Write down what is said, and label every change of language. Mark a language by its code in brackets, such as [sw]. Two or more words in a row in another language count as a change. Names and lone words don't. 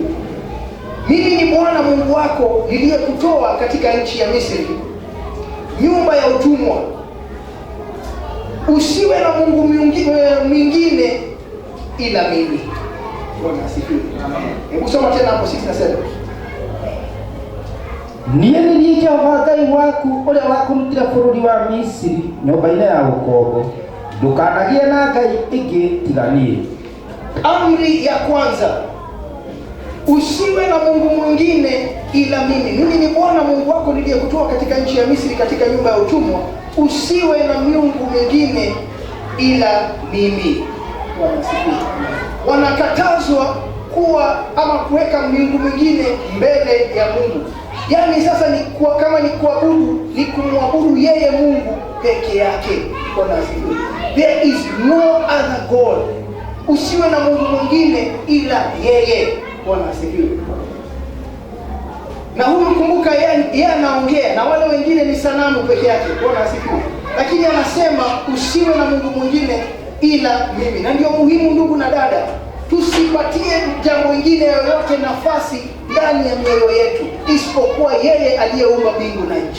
[sw] Mimi ni Bwana Mungu wako niliyekutoa katika nchi ya Misri, nyumba ya utumwa. Usiwe na Mungu mwingine ila mimi. Bwana asifiwe. Amen. Hebu soma tena hapo 6:7. [ki] Niĩ nĩ niĩ Jehova Ngai waku ũrĩa wakũrutire bũrũri wa Misiri nyũmba-inĩ ya ũkombo. Ndũkanagĩe na ngai ĩngĩ tiga niĩ. [sw] Amri ya kwanza, usiwe na Mungu mwingine ila mimi. Mimi ni Bwana Mungu wako niliyekutoa katika nchi ya Misri, katika nyumba ya utumwa. Usiwe na miungu mingine ila mimi. Bwana asifiwe. Wanakatazwa kuwa ama kuweka miungu mingine mbele ya Mungu. Yaani sasa ni kama ni kuabudu, ni kumwabudu yeye Mungu peke yake. Bwana asifiwe. [en] There is no other God. [sw] Usiwe na Mungu mwingine ila yeye. Bwana asifiwe. Na huyu kumbuka, yeye anaongea na wale wengine ni sanamu peke yake. Bwana asifiwe. Lakini anasema usiwe na Mungu mwingine ila mimi. Na ndio muhimu, ndugu na dada, tusipatie jambo lingine yoyote nafasi ndani ya mioyo yetu isipokuwa yeye aliyeumba mbingu na nchi.